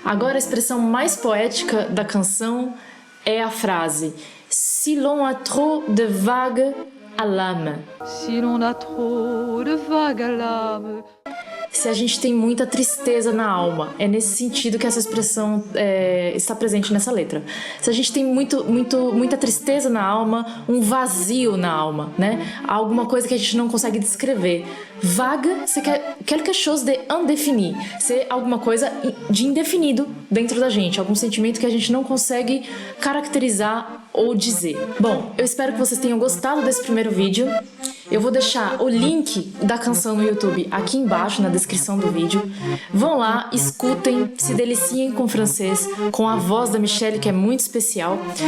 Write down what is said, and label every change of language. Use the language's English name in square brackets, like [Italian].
[Portuguese] Agora, a expressão mais poética da canção é a frase [French] Si l'on a trop de vagues à l'âme. Si l'on a trop de vagues à l'âme. [Portuguese] Se a gente tem muita tristeza na alma. É nesse sentido que essa expressão está presente nessa letra. Se a gente tem muita tristeza na alma, um vazio na alma, né? Alguma coisa que a gente não consegue descrever. [French] Vague, c'est quelque chose de indéfini. [Portuguese] Ser alguma coisa de indefinido dentro da gente. Algum sentimento que a gente não consegue caracterizar ou dizer. Bom, eu espero que vocês tenham gostado desse primeiro vídeo. Eu vou deixar o link da canção no YouTube aqui embaixo, na descrição do vídeo. Vão lá, escutem, se deliciem com o francês, com a voz da Michelle, que é muito especial.